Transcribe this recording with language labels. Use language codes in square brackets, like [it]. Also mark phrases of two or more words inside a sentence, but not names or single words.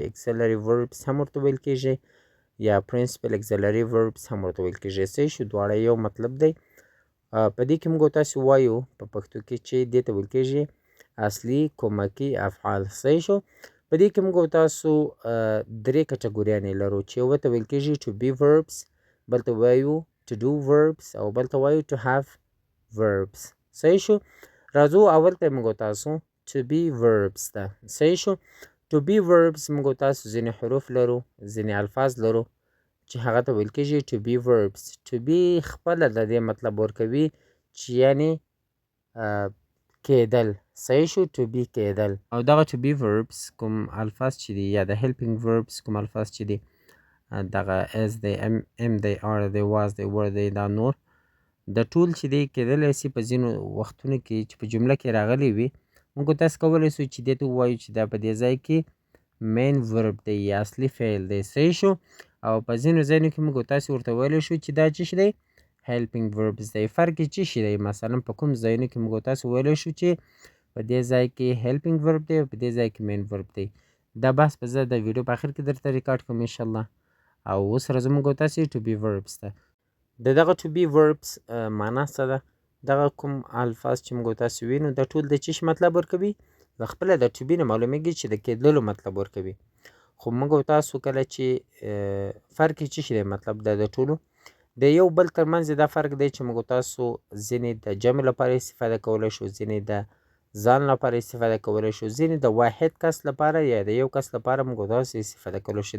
[en] auxiliary verbs [ps] هم ورته ویل کېږي یا [en] principal auxiliary verbs [ps] هم ورته ویل کېږي صحیح شو دواړه یو مطلب دی په دې کې موږ تاسو وایو په پښتو کې چې دې ته ویل کېږي اصلي کومکي افعال صحیح شو په دې کې موږ تاسو درې کټګوریانې لرو چې یوه ته ویل کېږي [en] to be verbs [ps] بل ته وایو [en] to do verbs [ps] او بل ته وایو [en] to have verbs. [ps] صحیح شو. راځو اول ته موږ تاسو [en] to be verbs [ps] ته. صحیح شو. [en] to be verbs [ps] موږ تاسو ځینې حروف لرو، ځینې الفاظ لرو چې هغه ته ویل کېږي [en] to be verbs. to be [ps] خپله د دې مطلب ورکوي چې یعنې کېدل. صحیح شو. [en] to be [ps] کېدل. او دغه [en] to be verbs [ps] کوم الفاظ چې دي یا د [en] helping verbs [ps] کوم الفاظ چې دي دغه [en] as they am they are they was they were they [ps] دا نور د ټول چې دی کېدلی سي په ځینو وختونو کې چې په جمله کې راغلی وي موږ تاسو کولی سو چې دې ته ووایو چې دا په دې ځای کې [en] main verb [ps] دی یا اصلي فعل دی. صحیح شو. او په ځینو ځایونو کې موږ تاسو ورته ویلی شو چې دا څه شی دی [en] helping verbs [ps] دی. فرق یې څه شی دی؟ مثلا په کوم ځایونو کې موږ تاسو ویلی شو چې په دې ځای کې [en] helping verb [ps] دی او په دې ځای کې [en] main verb [ps] دی. دا بحث به زه د ویډیو په آخر کې درته ریکارډ کوم انشاءالله. او اوس راځو موږ تاسې [en] to be verbs [ps] ته. د دغه [en] to be verbs [ps] معنا څه ده؟ دغه کوم الفاظ چې موږ تاسو وینو دا ټول د څه شي مطلب ورکوي؟ د خپله د [en] to be [ps] نه معلومیږي چې د کېدلو مطلب ورکوي. خو موږ تاسو کله چې فرق یې څه شی دی مطلب د ټولو د یو بل ترمنځ دا فرق دی چې موږ تاسو ځینې د جمع لپاره استفاده کولی شو، ځینې د ځان لپاره استفاده کولی شو، ځینې د واحد کس لپاره یا د یو کس لپاره موږ تاسو استفاده کولی شو.